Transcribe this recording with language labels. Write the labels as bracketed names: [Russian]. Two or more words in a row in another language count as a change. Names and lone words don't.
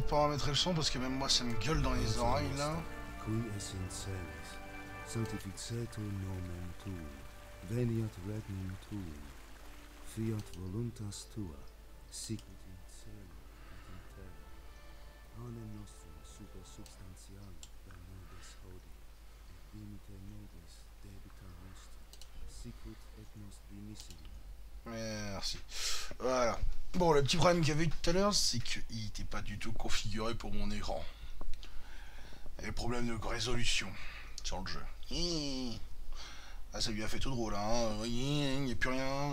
[French] pas remettre le son parce que même moi ça me gueule dans les oreilles là. [Latin] Qui essentialis, sanctificetur nomen tuum, veniat regnum tuum, fiat voluntas tua, sicut in cielo et in terra. Panem nostrum super substantialem da nobis hodie, et dimite nobis debita nostra, sicut et nos dimissimum. [French] Merci. Voilà. Bon, le petit problème qu'il y avait tout à l'heure, c'est qu'il n'était pas du tout configuré pour mon écran. Il y avait problème de résolution sur le jeu. Ah, ça lui a fait tout drôle, hein. Il n'y a plus rien.